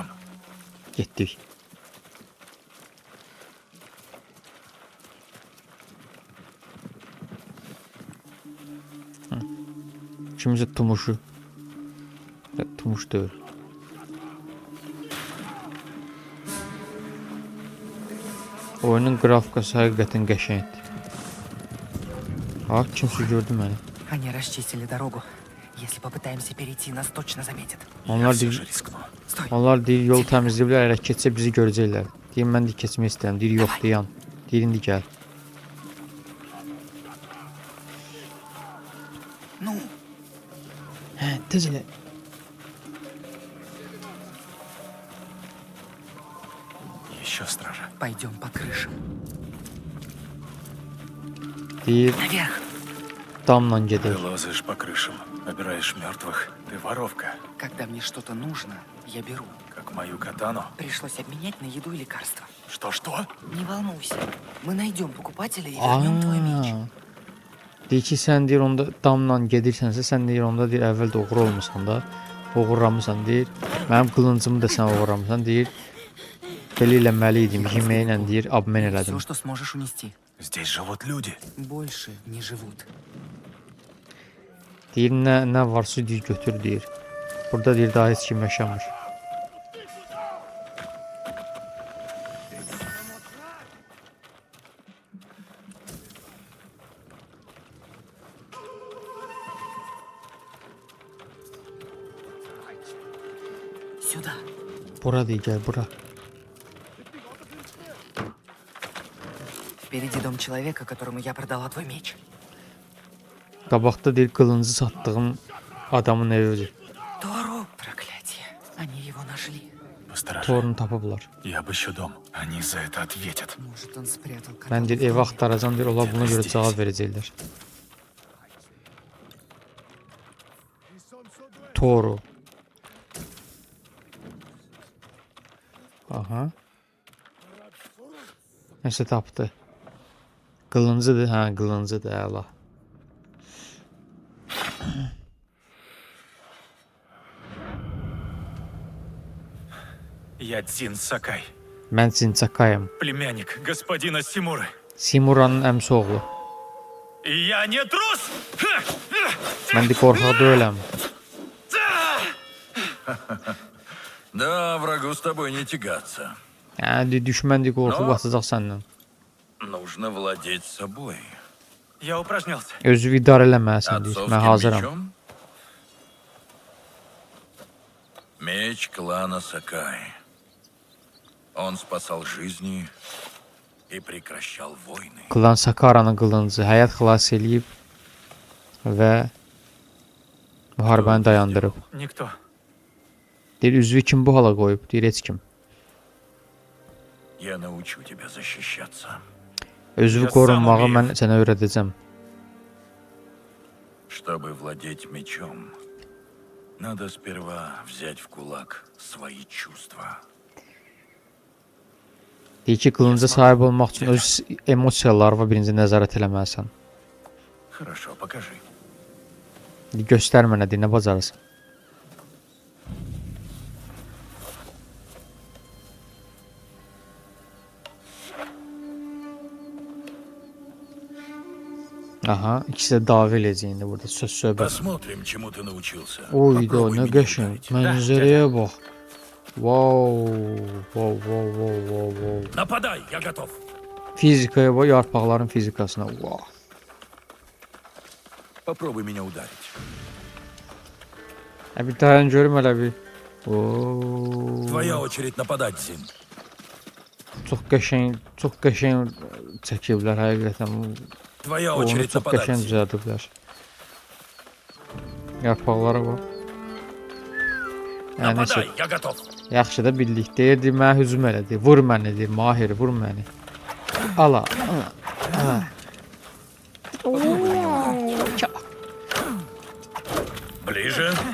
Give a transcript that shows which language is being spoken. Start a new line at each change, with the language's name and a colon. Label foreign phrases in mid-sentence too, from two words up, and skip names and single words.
Azerbaijani: Getdik. Kimisə tumuşu. Tumuş deyil. Oyunun qrafikası həqiqətən qəşəngdir. Ha, kimsə gördü məni.
Russian: Они расчистили дорогу. Если попытаемся перейти, нас точно заметят. Я
Azerbaijani: Onlar
Russian: все же
Azerbaijani: deyir,
Russian: рискну. Стой.
Azerbaijani: onlar deyir, yol təmizləyiblər, elə keçsə bizi görəcəklər. Deyir, mən də keçmək istəyirəm. Deyir, yox, dayan. Deyir, indi gəl.
Russian: Ну,
Azerbaijani: Hə, tez elə.
Russian: Еще стража. пойдем по крышам.
Azerbaijani: Deyir,
Russian: Наверх.
Azerbaijani: damla
Russian: Ты
Azerbaijani: gedək.
Russian: лазаешь по крышам, обираешь мертвых. Ты воровка, Когда мне что-то нужно, я беру. как мою катану. Пришлось обменять на еду и лекарства. Что? Не волнуйся. Мы найдем покупателя и вернем твой меч.
Azerbaijani: Deyir ki, sən deyir, onda damla gedirsənsə, sən deyir, onda deyir, əvvəl də oğru olmusan da, oğurlamısan, deyir. Mənim qılıncımı da sən oğurlamısan, deyir. Belə eləməli idim, yeməklə deyir, abmen elədim.
Russian: Все, что сможешь унести. Здесь живут люди. Больше не живут.
Azerbaijani: Deyir, nə varsa deyir, götür, deyir. Burada deyir, daha heç kim yaşamır.
Russian: Сюда.
Azerbaijani: Bura deyir, gəl, bura.
Russian: Впереди дом человека, которому я продала твой меч.
Azerbaijani: Qabaqda deyir, qılıncı satdığım adamın evidir.
Russian: Тору! Проклятие. Они его нашли. Посторожи.
Azerbaijani: Torunu tapıblar.
Russian: Я обыщу дом. Они за это ответят. Может, он спрятал кота
Azerbaijani: Mən deyir,
Russian: в
Azerbaijani: evi
Russian: доме?
Azerbaijani: axtaracam, deyir, onlar buna görə cavab verəcəklər. Toru. Aha. Nəsə tapdı. Qılıncıdır, hə, qılıncıdır, əla.
Russian: Я Дзин Сакай,
Azerbaijani: Mən Cincakayım.
Russian: племянник господина Симуры.
Azerbaijani: Simuranın əmsi oğlu.
Russian: И я не трус! Ха!
Azerbaijani: Mən də qorxaq deyiləm.
Russian: Да, врагу с тобой не тягаться.
Azerbaijani: Yəni düşmən də qorxub atacaq səndən.
Russian: Нужно владеть собой. Я упражнялся.
Azerbaijani: Özü idarə eləməlisən deyir. Mən
Russian: Отцовским
Azerbaijani: hazıram.
Russian: мечом? Меч клана Сакай. Он спасал жизни и прекращал войны.
Azerbaijani: Klan Sakaranın qılıncı həyat xilas eləyib və müharibəni dayandırıb.
Russian: Никто.
Azerbaijani: Deyir, üzvü kim bu hala qoyub? Deyir, heç kim.
Russian: Я научу тебя защищаться.
Azerbaijani: Özvü qorunmağı mən sənə öyrədəcəm.
Russian: Чтобы владеть мечом, надо сперва взять в кулак свои чувства.
Azerbaijani: Deyir ki, qılınca sahib olmaq üçün öz emosiyalarına birinci nəzarət eləməlisən.
Russian: Хорошо, покажи.
Azerbaijani: Deyir, göstər mənə, deyir, nə bacarırsan. Aha, ikisi də dava eləyəcək indi burada, söz-söhbət.
Russian: Посмотрим, чему ты научился.
Azerbaijani: Oy da,
Russian: Попробуй
Azerbaijani: nə
Russian: меня
Azerbaijani: qəşəng.
Russian: ударить.
Azerbaijani: Mənzərəyə bax. Wow, wow, wow, wow, wow, wow.
Russian: Нападай, я готов.
Azerbaijani: Fizikaya bax, yarpaqların fizikasına. Wow.
Russian: Попробуй меня ударить.
Azerbaijani: Bir dayan görüm hələ bir. Oo.
Russian: Твоя очередь нападать, Зин.
Azerbaijani: Çox qəşəng çəkiblər həqiqətən.
Russian: Твоя
Azerbaijani: Onu
Russian: очередь
Azerbaijani: çox
Russian: нападать,
Azerbaijani: qəşəng
Russian: Зин.
Azerbaijani: düzəldiblər. Yarpaqlara bax. Yəni nəsə,
Russian: Нападай, я готов.
Azerbaijani: yaxşı da bildik. Deyirdi, mənə hücum elədi. Vur məni, deyir, Mahir, vur məni. Ala.
Russian: Ближе.